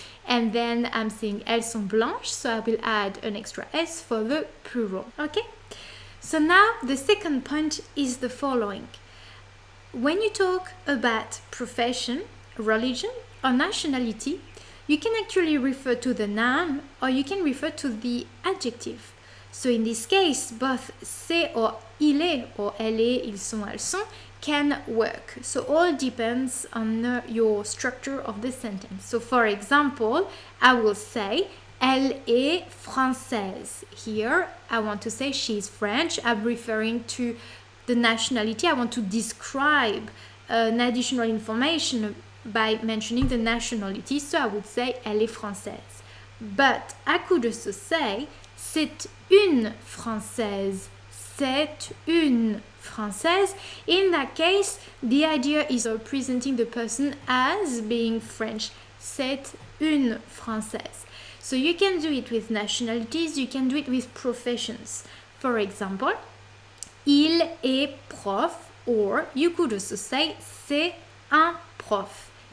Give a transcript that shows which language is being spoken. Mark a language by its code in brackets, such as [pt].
[en] And then I'm saying elles sont blanches, so I will add an extra s for the plural. Okay? So now the second point is the following. When you talk about profession, religion, or nationality, you can actually refer to the noun or you can refer to the adjective. So in this case, both c'est or il est or elle est, ils sont, elles sont can work. So all depends on your structure of the sentence. So for example, I will say elle est française. Here, I want to say she's French. I'm referring to the nationality. I want to describe an additional information by mentioning the nationality, so I would say elle est française. But I could also say c'est une française. [fr] C'est une française. [en] In that case, the idea is presenting the person as being French. C'est une française. So you can do it with nationalities, you can do it with professions. For example, il est prof, or you could also say c'est un prof.